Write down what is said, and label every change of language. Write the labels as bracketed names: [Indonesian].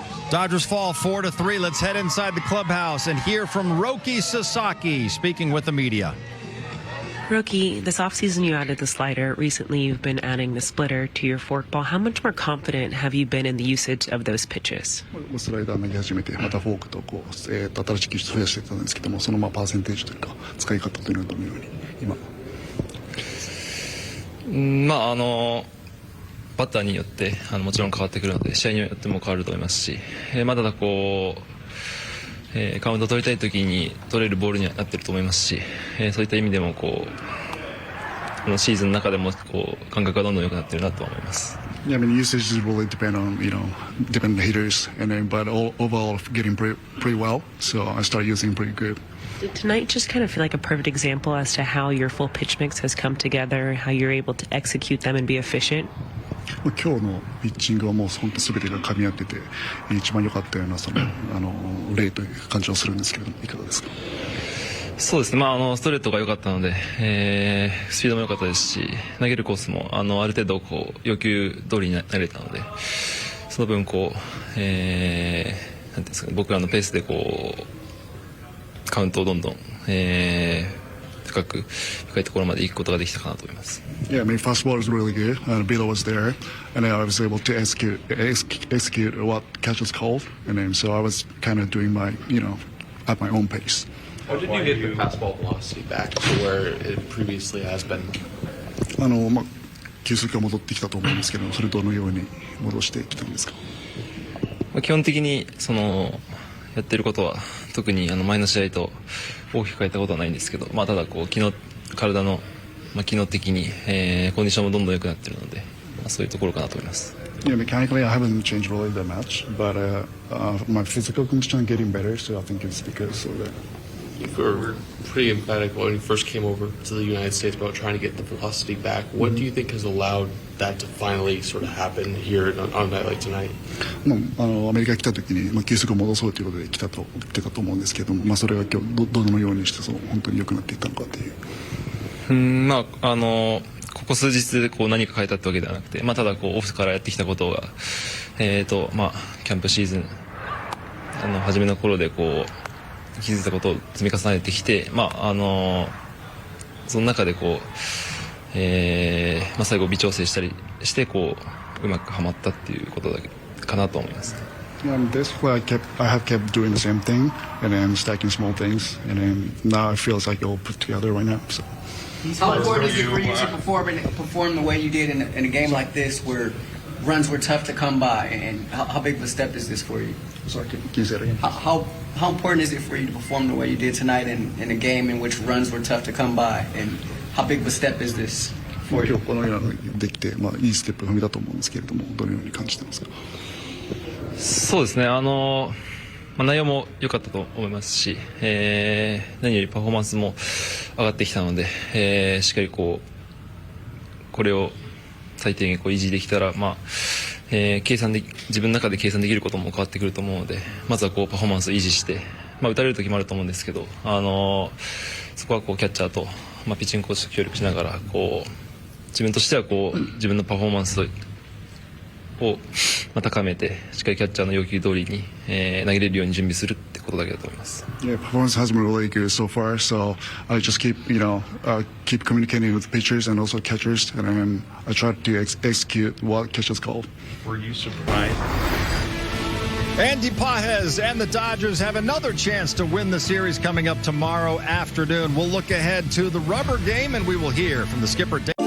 [English] Dodgers fall 4-3. Let's head inside the clubhouse and hear from Roki Sasaki speaking with the media. Roki, this offseason you added the slider. Recently you've been adding the splitter to your forkball. How much more confident have you been in the usage of those pitches? [Japanese] スライダー投げ始めて、またフォークと新しい技術増やしていたんですけども、そのパーセンテージというか使い方というのはどのように今。バッターによってもちろん変わってくるので、試合によっても変わると思いますし、ただカウントを取りたい時に取れるボールにはなっていると思いますし、そういった意味でもこのシーズンの中でも感覚がどんどん良くなっているなと思います。 [English] Yeah, I mean, usage really depend on different hitters, and then but overall getting pretty well. So I started using pretty good. Did tonight just kind of feel like a perfect example as to how your full pitch mix has come together, how you're able to execute them and be efficient? [Japanese] 今日のピッチングはもう本当全てが噛み合ってて一番良かったような例という感じはするんですけれども、いかがですか？そうですね、ストレートが良かったので、スピードも良かったですし、投げるコースもある程度要求通りに投げれたので、その分なんていうんですか、僕らのペースでカウントをどんどん、深いところまで行くことができたかなと思います。 [English] Yeah, I mean, fastball was really good. Beal was there, and then I was able to execute what catches called, and then so I was kind of doing my, at my own pace. How did you get the fastball velocity back to where it previously has been? [Japanese] 球速が戻ってきたと思うんですけど、それどのように戻してきたんですか？基本的にやってることは特に前の試合と大きく変えたことはないんですけど、ただ体の機能的に、コンディションもどんどん良くなっているので、そういうところかなと思います。 [English] Yeah, mechanically I haven't changed really that much, but my physical condition is getting better, so I think it's because of that. You were pretty emphatic when you first came over to the United States about trying to get the velocity back. What do you think has allowed that to finally sort of happen here on a night like tonight? [Japanese] アメリカ来た時に球速を戻そうということで来たと言ってたと思うんですけども、それが今日どのようにして本当に良くなっていったのかっていう。ここ数日で何か変えたってわけではなくて、ただオフからやってきたことが、キャンプシーズン初めの頃で気づいたことを積み重ねてきて、その中で最後微調整したりしてうまくはまったっていうことだけかなと思います。 [English] Basically, I have kept doing the same thing and then stacking small things, and then now it feels like it all put together right now. So. How important is it for you to perform the way you did in a game like this, where runs were tough to come by, and how big of a step is this for you? Sorry, can you say that again? How important is it for you to perform the way you did tonight in a game in which runs were tough to come by, and how big of a step is this for you? [Japanese] 今日このようなできて、いいステップ踏みだと思うんですけれども、どのように感じてますか？そうですね、内容も良かったと思いますし、何よりパフォーマンスも上がってきたので、しっかりこれを最低限維持できたら、自分の中で計算できることも変わってくると思うので、まずはパフォーマンスを維持して、打たれる時もあると思うんですけど、そこはキャッチャーと、ピッチングコーチと協力しながら自分としては自分のパフォーマンスを高めて、しっかりキャッチャーの要求通りに、投げれるように準備するってことだけだと思います。 [English] Yeah, performance has been really good so far. So I just keep communicating with pitchers and also catchers, and then I try to execute what catchers called. Were you surprised? Andy Pages and the Dodgers have another chance to win the series coming up tomorrow afternoon. We'll look ahead to the rubber game, and we will hear from the skipper.